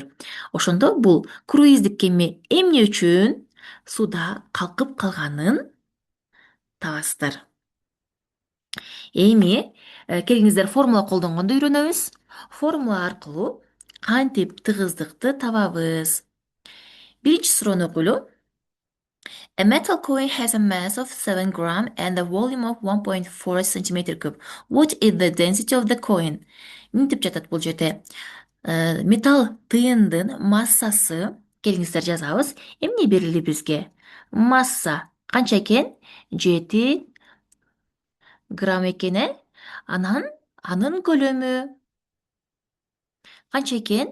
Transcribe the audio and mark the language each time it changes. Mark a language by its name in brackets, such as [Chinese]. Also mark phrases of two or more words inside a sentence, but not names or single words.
[Kyrgyz] Ошондо бул круиздик кеме эмне үчүн сууда калкып калганын табасыздар. Эми келиңиздер формула колдонгонду үйрөнөбүз. Формула аркылуу кантип тыгыздыкты табабыз? Биринчи суроону окуйлу. [English] A metal coin has a mass of 7 gram and a volume of 1.4 centimeter cube. What is the density of the coin? [Kyrgyz] Мынтип жатат бул жерде. Металл тыйындын массасы, келиңиздер жазабыз. Эмне берили бизге? Масса канча экен? 7 грамм экен, Анан анын көлөмү канча экен?